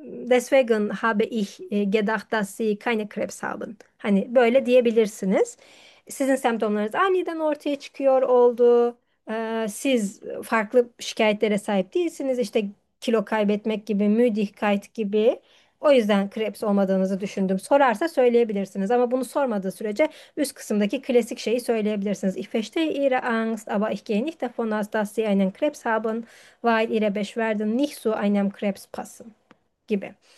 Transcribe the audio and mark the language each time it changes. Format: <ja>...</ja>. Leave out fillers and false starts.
<de>Deswegen habe ich gedacht, dass Sie keine Krebs haben.</de> <tr>Hani böyle diyebilirsiniz. Sizin semptomlarınız aniden ortaya çıkıyor oldu. Siz farklı şikayetlere sahip değilsiniz. İşte kilo kaybetmek gibi, müdikayet gibi. O yüzden Krebs olmadığınızı düşündüm. Sorarsa söyleyebilirsiniz. Ama bunu sormadığı sürece üst kısımdaki klasik şeyi söyleyebilirsiniz.</tr> <de>Ich verstehe Ihre Angst, aber ich gehe nicht davon aus, dass Sie einen Krebs haben, weil Ihre Beschwerden nicht zu einem Krebs passen</de> <tr>gibi.</tr>